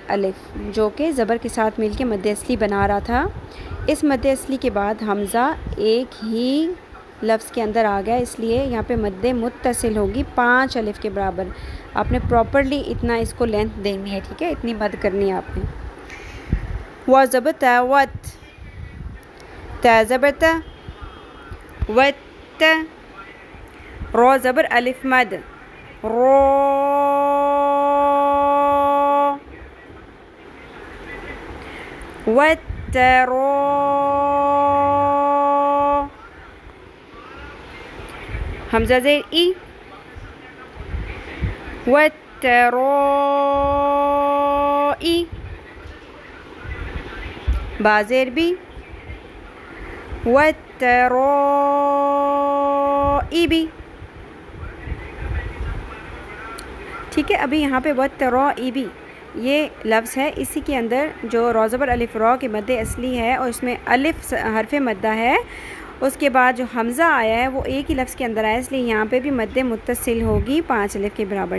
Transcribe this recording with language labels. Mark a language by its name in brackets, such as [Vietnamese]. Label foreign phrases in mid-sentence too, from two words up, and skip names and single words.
[Urdu] الف، جو کہ زبر کے ساتھ مل کے مد اصلی بنا رہا تھا۔ اس مد اصلی کے بعد حمزہ ایک ہی لفظ کے اندر آ گیا، اس لیے یہاں پہ مد متصل ہوگی 5 الف کے برابر۔ آپ نے پراپرلی اتنا اس کو لینتھ دینی ہے، ٹھیک ہے؟ اتنی مد کرنی ہے آپ نے۔ وا زبر تا، وت، تا زبر تا، وت، رو زبر الف مد، رو، وترو، حمزہ زیر ای، والترائی، با زیر بی، والترائب. ٹھیک ہے، ابھی یہاں پہ والترائب یہ لفظ ہے، اسی کے اندر جو را زبر الف را کے مد اصلی ہے اور اس میں الف حرف مدہ ہے، اس کے بعد جو حمزہ آیا ہے وہ ایک ہی لفظ کے اندر آیا، اس لیے یہاں پہ بھی مد متصل ہوگی 5 الف کے برابر.